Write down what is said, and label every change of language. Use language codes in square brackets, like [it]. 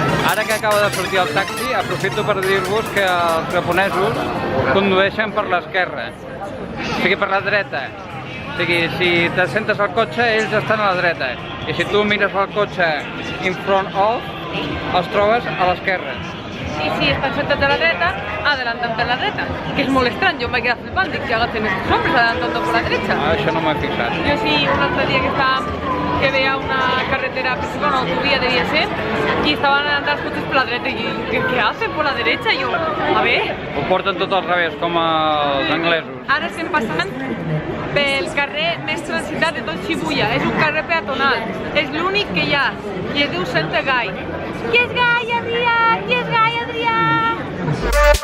[ca] Ara que acaba de sortir el taxi, aprofito per dir-vos que els japonesos condueixen per l'esquerra, o sigui, per la dreta. O sigui, si t'assentes al cotxe, ells estan a la dreta, i si tu mires el cotxe [en] in front of, [ca] els trobes a l'esquerra. [es] Y si están sentados a la derecha, adelantan por la derecha. Que es muy extraño, yo me quedé flipando y que hacen estos hombres adelantando por la derecha. [ca] Ah, això no m'he fixat. [es] Yo sí, un otro día que veía una carretera principal, una autovía debía ser, y estaban adelantando los coches por la derecha. Y yo, ¿qué hacen por la derecha? Y yo, a ver. [ca] Ho porten tot al revés, com els anglesos. Ara estem passant pel carrer més transitat de tot Shibuya. És un carrer peatonal. És l'únic que hi ha. I es diu Center Gai. Qui és Gai, Adrià? Qui és Gai, Adrià?